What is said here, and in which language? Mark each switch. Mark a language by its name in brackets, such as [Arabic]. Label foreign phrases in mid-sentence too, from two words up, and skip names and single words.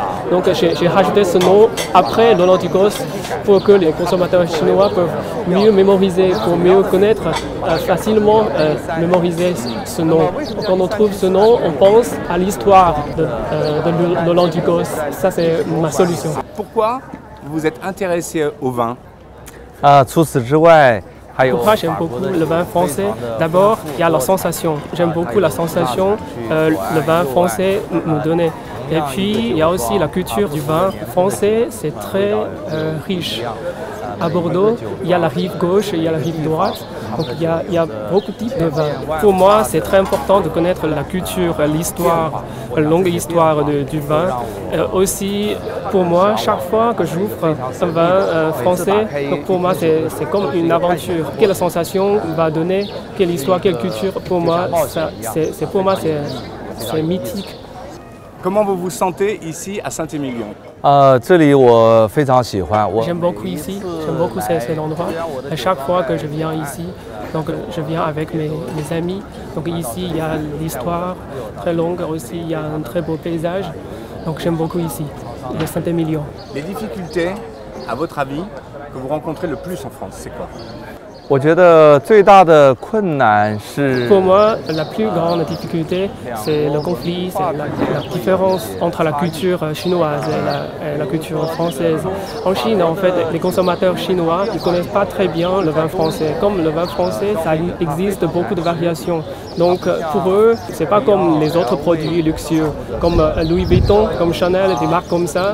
[French] Donc j'ai rajouté ce nom après l'Olent-du-Cos pour que les consommateurs chinois peuvent mieux mémoriser, pour mieux connaître, facilement mémoriser ce nom. Quand on trouve ce nom, on pense à l'histoire de l'Olent-du-Cos. Ça, c'est ma solution. Pourquoi vous vous êtes intéressé au vin? [Chinese] 除此之外，还有 [French] Pourquoi j'aime beaucoup le vin français? D'abord, il y a la sensation. J'aime beaucoup la sensation le vin français nous donnait. Et puis, il y a aussi la culture du vin français, c'est très riche. À Bordeaux, il y a la rive gauche et il y a la rive droite. Donc il y a beaucoup de types de vins. Pour moi, c'est très important de connaître la culture, l'histoire, la longue histoire du vin. Aussi, pour moi, chaque fois que j'ouvre un vin français, donc pour moi, c'est comme une aventure. Quelle sensation va donner, quelle histoire, quelle culture, pour moi, c'est mythique. Comment vous vous sentez ici à Saint-Émilion? [Chinese] 这里我非常喜欢，我 [French] J'aime beaucoup ici, j'aime beaucoup cet endroit. À chaque fois que je viens ici, donc je viens avec mes amis. Donc ici, il y a l'histoire très longue, aussi il y a un très beau paysage. Donc j'aime beaucoup ici, le Saint-Émilion. Les difficultés, à votre avis, que vous rencontrez le plus en France, c'est quoi? [Chinese] 我觉得最大的困难是 [French] Pour moi, la plus grande difficulté, c'est le conflit, c'est la différence entre la culture chinoise et la culture française. En Chine, en fait, les consommateurs chinois ne connaissent pas très bien le vin français. Comme le vin français, ça existe beaucoup de variations. Donc pour eux, c'est pas comme les autres produits luxueux, comme Louis Vuitton, comme Chanel, des marques comme ça.